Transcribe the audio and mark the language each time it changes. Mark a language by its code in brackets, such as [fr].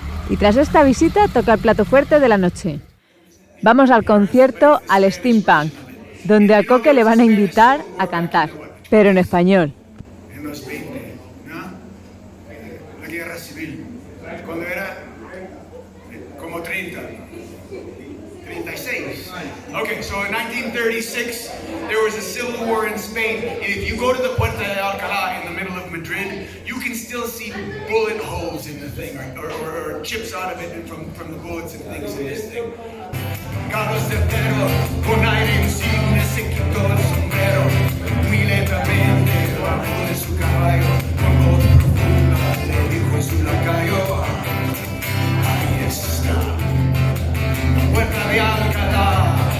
[es] Y tras esta visita toca el plato fuerte de la noche. Vamos al concierto al Steampunk, donde a Coque le van a invitar a cantar, pero en español. En los 20, ¿no? La guerra civil, cuando era como 30, 36. [en] Okay, so in 1936, there was a civil war in Spain, and if you go to the Puerta de Alcalá in the middle of Madrid, you can still see bullet holes in the thing, or chips out of it from the bullets and things in this thing. [es] Carlos III, con aire insigne, se quitó el sombrero, muy lentamente bajó de su caballo, con voz profunda le dijo a su lacayo, ahí está, la Puerta de Alcalá.